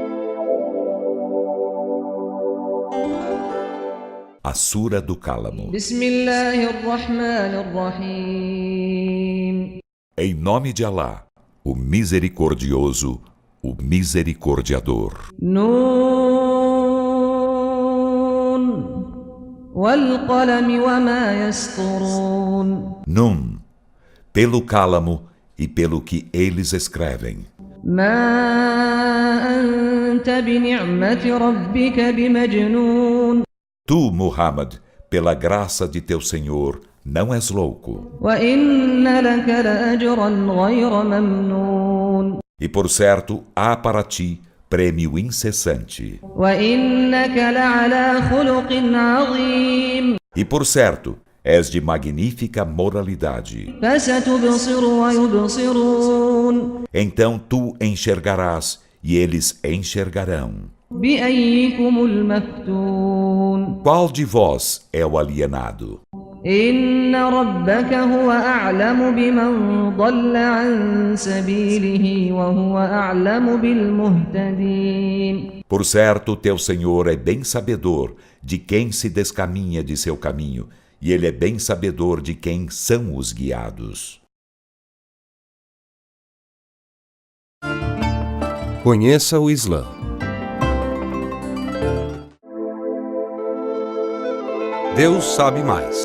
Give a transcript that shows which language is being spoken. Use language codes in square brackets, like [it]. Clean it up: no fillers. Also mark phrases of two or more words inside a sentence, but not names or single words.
[pt] A Sura do Cálamo. [ar] بسم الله الرحمن الرحيم. [pt] Em nome de Alá, o Misericordioso, o Misericordiador. [ar] ن والقلم وما يسطرون. Nun, [pt] pelo cálamo e pelo que eles escrevem. [ar] ما أنت بنعمة ربك بمجنون. [pt] Tu, Muhammad, pela graça de teu Senhor, não és louco. [ar] وإن لك لأجرا غير ممنون. [pt] E por certo, há para ti prêmio incessante. [ar] وإنك لعلى خلق عظيم. [pt] E por certo, és de magnífica moralidade. [ar] فستبصر ويبصرون. [pt] Então tu enxergarás e eles enxergarão. [ar] بأييكم المفتون. [pt] Qual de vós é o alienado? [ar] إن ربك هو أعلم بمن ضل عن سبيله وهو أعلم بالمهتدين. [pt] Por certo, teu Senhor é bem sabedor de quem se descaminha de seu caminho, e Ele é bem sabedor de quem são os guiados. Conheça o Islã. Deus sabe mais.